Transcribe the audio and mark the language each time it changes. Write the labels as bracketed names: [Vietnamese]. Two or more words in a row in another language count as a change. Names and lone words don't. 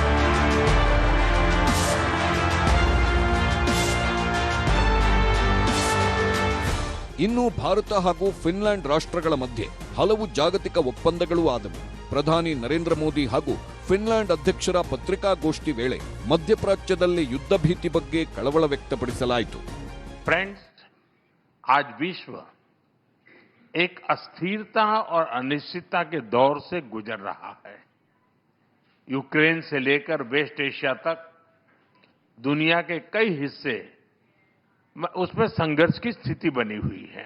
[Kannada] ಇನ್ನು ಭಾರತ ಹಾಗೂ ಫಿನ್ಲ್ಯಾಂಡ್ ರಾಷ್ಟ್ರಗಳ ಮಧ್ಯೆ ಹಲವು ಜಾಗತಿಕ ಒಪ್ಪಂದಗಳೂ ಆದವು. ಪ್ರಧಾನಿ ನರೇಂದ್ರ ಮೋದಿ ಹಾಗೂ ಫಿನ್ಲ್ಯಾಂಡ್ ಅಧ್ಯಕ್ಷರ ಪತ್ರಿಕಾಗೋಷ್ಠಿ ವೇಳೆ ಮಧ್ಯಪ್ರಾಚ್ಯದಲ್ಲಿ ಯುದ್ಧ ಭೀತಿ ಬಗ್ಗೆ ಕಳವಳ ವ್ಯಕ್ತಪಡಿಸಲಾಯಿತು. [Hindi] फ्रेंड्स, आज विश्व एक अस्थिरता और अनिश्चितता के दौर से गुजर रहा है. यूक्रेन से लेकर वेस्ट एशिया तक दुनिया के कई हिस्से उसमें संघर्ष की स्थिति बनी हुई है.